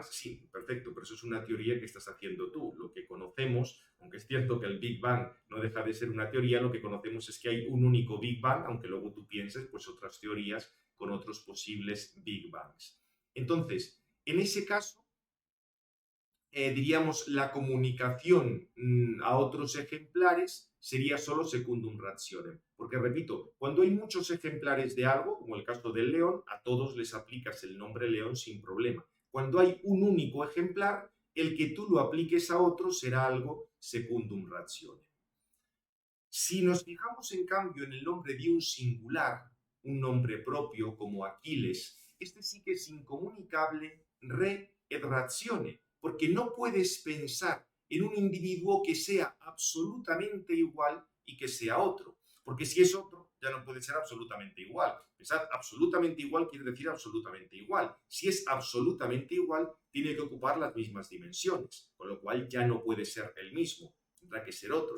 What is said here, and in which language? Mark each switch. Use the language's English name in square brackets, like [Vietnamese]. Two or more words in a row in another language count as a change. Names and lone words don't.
[Spanish] Sí, perfecto, pero eso es una teoría que estás haciendo tú. Lo que conocemos, aunque es cierto que el Big Bang no deja de ser una teoría, lo que conocemos es que hay un único Big Bang, aunque luego tú pienses pues otras teorías con otros posibles Big Bangs. Entonces, en ese caso, diríamos, la comunicación a otros ejemplares sería solo [Latin] secundum rationem. [Spanish] Porque, repito, cuando hay muchos ejemplares de algo, como el caso del león, a todos les aplicas el nombre león sin problema. Cuando hay un único ejemplar, el que tú lo apliques a otro será algo [Latin] secundum rationem. [Spanish] Si nos fijamos, en cambio, en el nombre de un singular, un nombre propio como Aquiles, este sí que es incomunicable [Latin] re et ratione, [Spanish] porque no puedes pensar en un individuo que sea absolutamente igual y que sea otro, porque si es otro, ya no puede ser absolutamente igual. Pensar absolutamente igual quiere decir absolutamente igual. Si es absolutamente igual, tiene que ocupar las mismas dimensiones, con lo cual ya no puede ser el mismo, tendrá que ser otro.